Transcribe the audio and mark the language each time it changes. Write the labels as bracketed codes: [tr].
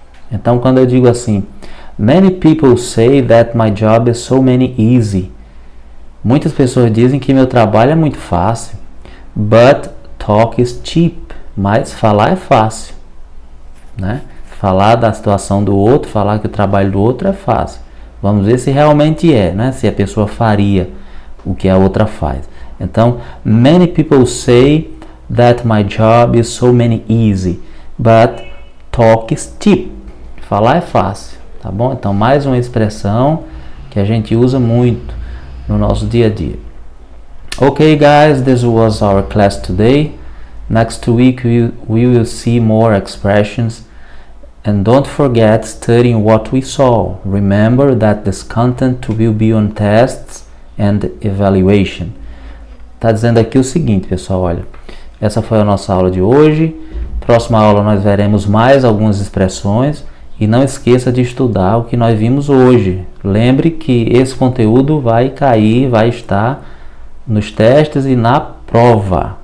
[pt] Então, quando eu digo assim, [en] many people say that my job is so easy. [pt] Muitas pessoas dizem que meu trabalho é muito fácil. [en] But talk is cheap. [pt] Mas falar é fácil, né? Falar da situação do outro, falar que o trabalho do outro é fácil. Vamos ver se realmente é, né? Se a pessoa faria o que a outra faz. Então, [en] many people say that my job is so easy. But talk is cheap. [pt] Falar é fácil, tá bom? Então, mais uma expressão que a gente usa muito no nosso dia a dia. [en] Okay, guys, this was our class today. Next week we will see more expressions. And don't forget studying what we saw. Remember that this content will be on tests and evaluation. [pt] Tá dizendo aqui o seguinte, pessoal, olha. Essa foi a nossa aula de hoje. Próxima aula nós veremos mais algumas expressões. E não esqueça de estudar o que nós vimos hoje. Lembre que esse conteúdo vai cair, vai estar nos testes e na prova.